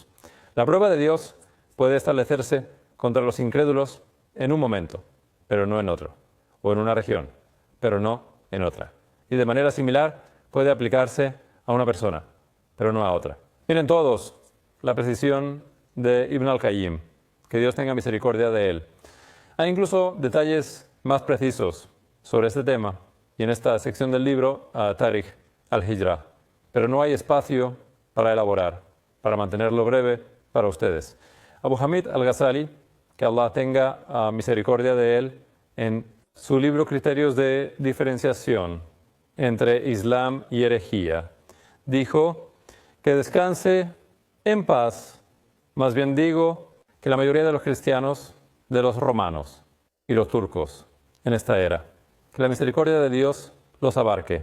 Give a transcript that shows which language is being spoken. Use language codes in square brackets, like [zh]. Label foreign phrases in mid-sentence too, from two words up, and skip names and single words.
[es] La prueba de Dios puede establecerse contra los incrédulos en un momento, pero no en otro, o en una región, pero no en otra. Y de manera similar puede aplicarse a una persona, pero no a otra. Miren todos la precisión de Ibn al-Qayyim, que Dios tenga misericordia de él. Hay incluso detalles más precisos sobre este tema y en esta sección del libro Tarikh al-Hijra, pero no hay espacio para elaborar, para mantenerlo breve para ustedes. Abu Hamid al-Ghazali, que Allah tenga misericordia de él, en su libro Criterios de diferenciación entre Islam y herejía, dijo que descanse en paz, más bien digo que la mayoría de los cristianos, de los romanos y los turcos en esta era, que la misericordia de Dios los abarque.